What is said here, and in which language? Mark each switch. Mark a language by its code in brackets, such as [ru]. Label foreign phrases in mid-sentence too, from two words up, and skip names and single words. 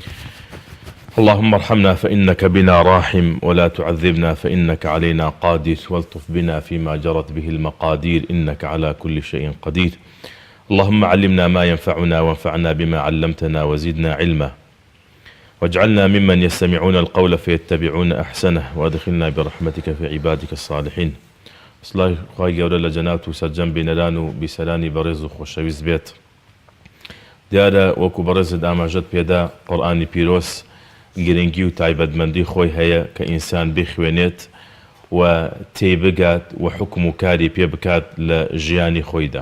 [ar] اللهم ارحمنا فإنك بنا راحم ولا تعذبنا فإنك علينا قادر والطف بنا فيما جرت به المقادير إنك على كل شيء قدير. اللهم علمنا ما ينفعنا وانفعنا بما علمتنا وزدنا علما واجعلنا ممن يستمعون القول فيتبعون أحسنه وادخلنا برحمتك في عبادك الصالحين. [ckb] سڵاوی خوای گەورە لە جەنات و سەرجەم بینەران و بیسەرانی بەڕێز و خۆشەویست بێت. دیارە وەکو بەڕێزت ئاماژەت پێدا قورئانی پیرۆز گرنگی و تایبەتمەندی خۆی هەیە کە ئینسان بخوێنێت و تێبگات و حکم و کاری پێ بکات لە ژیانی خۆیدا.